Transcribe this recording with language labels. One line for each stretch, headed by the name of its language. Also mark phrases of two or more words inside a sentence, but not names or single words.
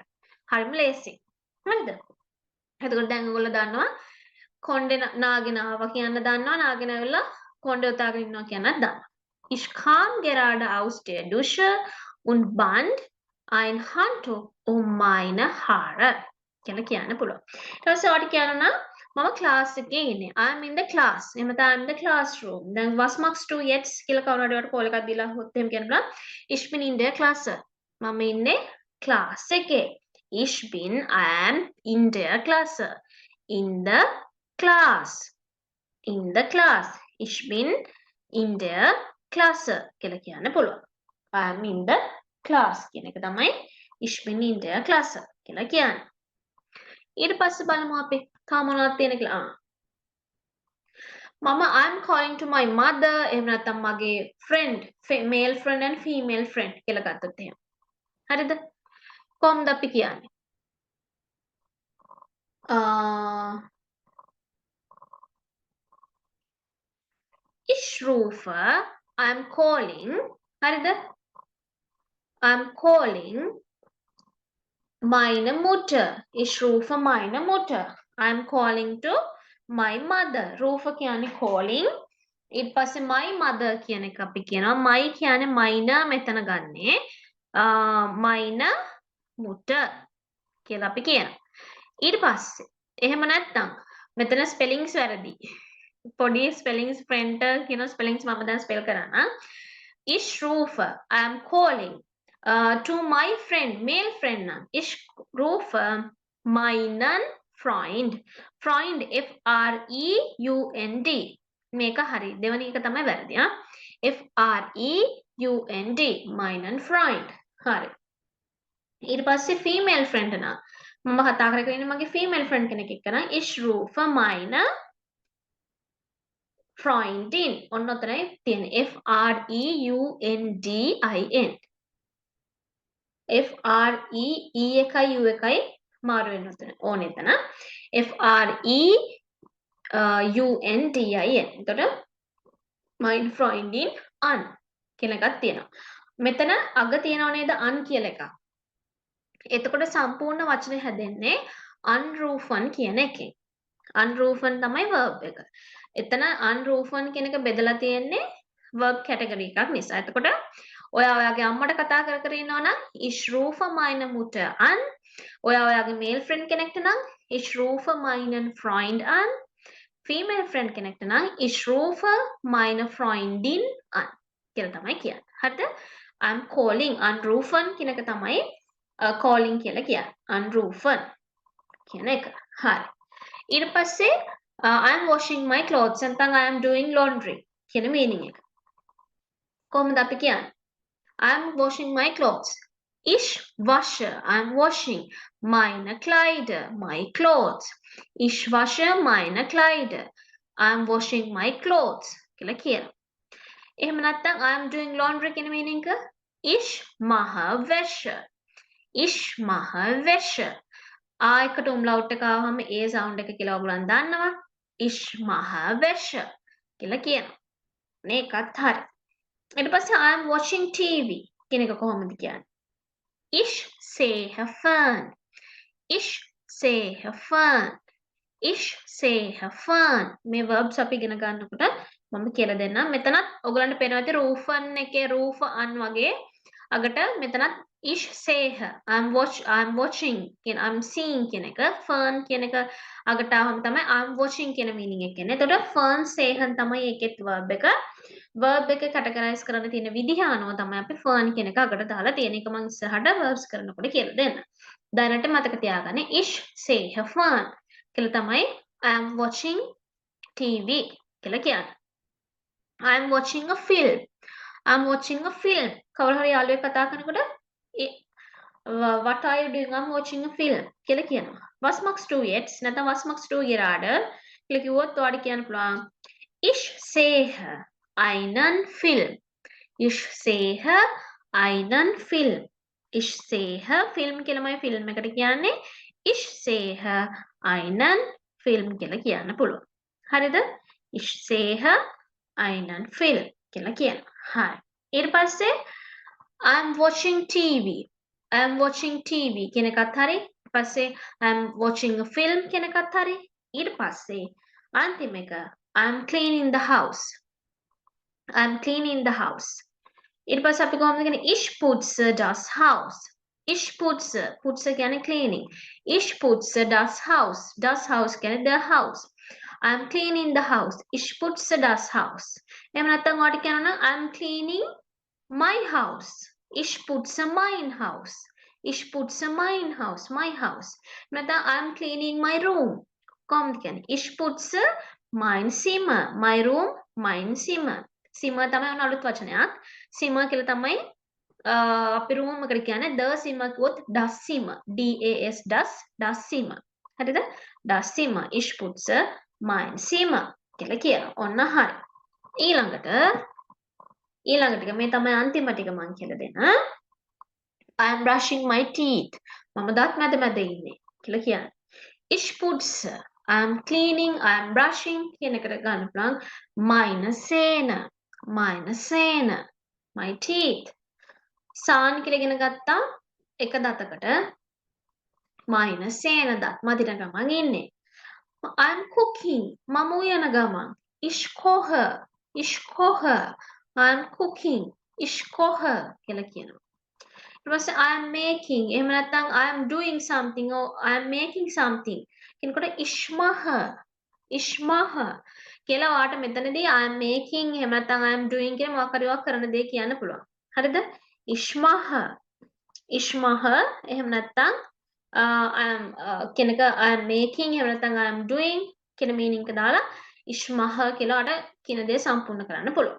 Sinhala: හරිම ලේසි. හරිද? එතකොට දැන් ඔයගොල්ලෝ දන්නවා කොණ්ඩේ නාගෙන ආවා කියන්න දන්නවා නාගෙන ඇවිල්ලා කොණ්ඩේ උතාගෙන ඉන්නවා කියන්නත් දන්නවා.
German: Ich kam gerade aus der Dusche und band ein Handtuch meine Haare.
Sinhala: කියලා කියන්න පුළුවන්. ඊට පස්සේ ඔයාලට කියනවා මම ක්ලාස් එකේ ඉන්නේ.
English: I'm in the class.
Sinhala: එහෙම තමයි
English: I'm in the classroom.
Sinhala: දැන්
German: was machst du jetzt
Sinhala: කියලා කවුරු හරි ඔයාලට කෝල් එකක් දීලා හොත් එහෙම කියන්න පුළුවන්.
German: Ich bin in der Klasse.
Sinhala: මම ඉන්නේ ක්ලාස් එකේ.
German: Ich bin
English: I am
German: in der Klasse.
English: In the class. In the class.
German: Ich bin in der Klasse
Sinhala: කියලා කියන්න පුළුවන්.
English: I am in the class
Sinhala: කියන එක තමයි
German: Ich bin in der Klasse
Sinhala: කියලා කියන්නේ. ඊට පස්සේ බලමු අපි තව මොනවද තියෙන කියලා. මම
English: I'm calling to my mother
Sinhala: එහෙම නැත්නම් මගේ
English: friend male friend and female friend
Sinhala: කියලා ගත්තොත් එහෙම. හරිද? කොහොමද අපි කියන්නේ?
German: Ich rufe
English: I'm calling
German: හරිද?
English: I'm calling
German: meine Mutter. Ich rufe meine Mutter.
English: I'm calling to my mother.
Sinhala: rufe කියන්නේ calling. ඊට පස්සේ
English: my mother
Sinhala: කියන එක අපි කියනවා. my කියන්නේ meine මෙතන ගන්නෙ.
German: meine Mutter
Sinhala: කියලා අපි කියනවා. ඊට පස්සේ එහෙම නැත්නම් මෙතන spellings වැරදි. පොඩි spellings friend කියන spellings මම දැන් spell කරනවා.
English: Ich rufe I am calling to my friend, male friend නම්
German: ich rufe meinen Freund. Freund F-R-E-U-N-D.
Sinhala: මේක හරි. දෙවැනි එක තමයි වැරදි.
German: F-R-E-U-N-D. meinen Freund.
Sinhala: හරි. ඊට පස්සේ
English: female friend
Sinhala: නම් මම කතා කරගෙන ඉන්නේ මගේ
English: female friend
Sinhala: කෙනෙක් එක්ක නම්
German: ich rufe meine Freundin.
Sinhala: ඔන්න ඔතනයි තියෙන්නේ.
German: F-R-E-U-N-D-I-N.
Sinhala: F-R-E-E එකයි U එකයි මාරු වෙන ඕනේ එතන.
German: F-R-E-U-N-D-I-N.
Sinhala: එතකොට
German: mein Freundin an
Sinhala: කියන එකක් තියෙනවා. මෙතන අග තියෙනව නේද an කියලා එකක්. එතකොට සම්පූර්ණ වචනේ හැදෙන්නේ unrufen කියන එකෙන්. unrufen තමයි verb එක. එතන unrufen කියන එක බෙදලා තියෙන්නේ verb category එකක් නිසා. එතකොට ඔයා ඔයාගේ අම්මට කතා කර කර ඉන්නවා නම්
German: ich rufe meine Mutter an.
Sinhala: ඔයා ඔයාගේ
English: male friend
Sinhala: කෙනෙක්ට නම්
German: ich rufe meinen Freund an.
English: female friend
Sinhala: කෙනෙක්ට නම්
German: ich rufe meine Freundin an.
Sinhala: කියලා තමයි කියන්නේ. හරිද?
English: I'm calling
Sinhala: unrufen කියන එක තමයි calling කියලා කියන්නේ. unrufen කියන එක. හරි. ඊට පස්සේ
English: I'm washing my clothes
Sinhala: නැත්නම්
English: I am doing laundry
Sinhala: කියන meaning එක. කොහොමද අපි කියන්නේ?
English: I'm washing my clothes.
German: Ich washe,
English: I'm washing
German: meine Kleider,
English: my clothes.
German: Ich washe meine Kleider.
English: I'm washing my clothes.
Sinhala: කියලා කියනවා. එහෙම නැත්නම්
English: I'm doing laundry
Sinhala: කියන meaning එක
German: ich mache Wäsche. Ich mache Wäsche.
Sinhala: එකට umlaut එක ආවම ඒ sound එක කියලා ඔයගොල්ලන් දන්නවා.
German: Ich mache Wäsche
Sinhala: කියලා කියනවා. මේකත් හරි. ඊට පස්සේ
English: I am watching TV
Sinhala: කියන එක කොහොමද කියන්නේ?
German: Ich sehe fern. Ich sehe fern. Ich sehe fern.
Sinhala: මේ verbs අපි ඉගෙන ගන්නකොට මම කියලා දෙන්නම්. මෙතනත් ඔයගලන්ට පේනවා ඇති rufen එකේ roof an වගේ අගට මෙතනත්
German: Ich sehe.
English: I'm watching
Sinhala: කියන
English: I'm seeing
Sinhala: කියන එක fern කියන එක අගට ආවම තමයි
English: I'm watching
Sinhala: කියන meaning එක එන්නේ. එතකොට
German: fern sehen
Sinhala: තමයි ඒකෙත් verb එක. verb එක categorize කරන්න තියෙන විදිහ අනුව තමයි අපි fern කියන එක අගට දාලා තියෙන එක මම ඉස්සරහට verbs කරනකොට කියලා දෙන්න. දැනට මතක තියාගන්න
German: ich sehe fern
Sinhala: කියලා තමයි
English: I'm watching TV
Sinhala: කියලා කියන්නේ.
English: I'm watching a film. I'm watching a film.
Sinhala: කවුරු හරි යාළුවෙක් කතා කරනකොට
English: what are you doing? I'm watching a film
Sinhala: කියලා කියනවා.
German: Was machst du jetzt? නැත්නම් was machst du gerade?
Sinhala: කියලා කිව්වොත් ඔයාලට කියන්න පුළුවන්
German: Ich sehe einen Film. Ich sehe einen Film. Ich sehe film
Sinhala: කියලාමයි film එකට කියන්නේ.
German: Ich sehe einen Film
Sinhala: කියලා කියන්න පුළුවන්. හරිද?
German: Ich sehe einen Film
Sinhala: කියලා කියනවා. හරි. ඊට පස්සේ
English: I'm watching TV. I'm watching TV
Sinhala: කියන එකත් හරි. ඊට පස්සේ
English: I'm watching a film
Sinhala: කියන එකත් හරි. ඊට පස්සේ අන්තිම එක
English: I'm cleaning the house. I'm cleaning the house.
Sinhala: ඊට පස්සේ අපි කොහොමද කියන්නේ
German: ich putze das Haus. Ich putze කියන්නේ cleaning. Ich putze das Haus. Das Haus
English: කියන්නේ the house. I'm cleaning the house.
German: Ich putze das Haus.
Sinhala: එහෙම නැත්නම් ඔයාලට කියනවා
English: I'm cleaning my house.
German: Ich putze mein Haus. Ich putze mein Haus.
English: My house.
Sinhala: නැත්නම්
English: I'm cleaning my room.
Sinhala: කොහොමද කියන්නේ?
German: Ich putze mein Zimmer.
English: My room,
German: mein Zimmer.
Sinhala: Zimmer තමයි ඔන්න අලුත් වචනයක්. Zimmer කියලා තමයි අපි room එකට කියන්නේ the Zimmer කිව්වොත්
German: das Zimmer. DAS das Zimmer. හරිද? Das Zimmer. Ich putze mein Zimmer
Sinhala: කියලා කියනවා. ඔන්න හරි. ඊළඟට මේ තමයි අන්තිම ටික මම කියලා දෙන්න.
English: I am brushing my teeth.
Sinhala: මම දත් මැද ඉන්නේ කියලා කියන්නේ.
German: Ich putze.
English: I am cleaning. I am brushing කියන එකට ගන්න පුළුවන්
German: meine Zähne. Meine Zähne.
English: My teeth.
Sinhala: සාන් කියලා ඉගෙන ගත්තා එක දතකට
German: meine Zähne
Sinhala: දත් මදින ගමන් ඉන්නේ.
English: I am cooking.
Sinhala: මම උයන ගමන්.
German: Ich koche. Ich koche.
English: I am cooking.
German: Ich koche
Sinhala: කියලා කියනවා. ඊට පස්සේ
English: I am making.
Sinhala: එහෙම නැත්නම්
English: I am doing something or I am making something.
German: කියනකොට ich mache. Ich mache.
Sinhala: කියලා ඔයාට මෙතනදී
English: I am making
Sinhala: එහෙම නැත්නම්
English: I am doing
Sinhala: කියන මොකක් හරි එකක් කරන දේ කියන්න පුළුවන්. හරිද?
German: Ich mache. Ich mache.
Sinhala: එහෙම නැත්නම් I am කියන එක
English: I am making
Sinhala: එහෙම නැත්නම්
English: I am doing
Sinhala: කියන meaning එක දාලා
German: ich mache
Sinhala: කියලා ඔයාට කියන දේ සම්පූර්ණ කරන්න පුළුවන්.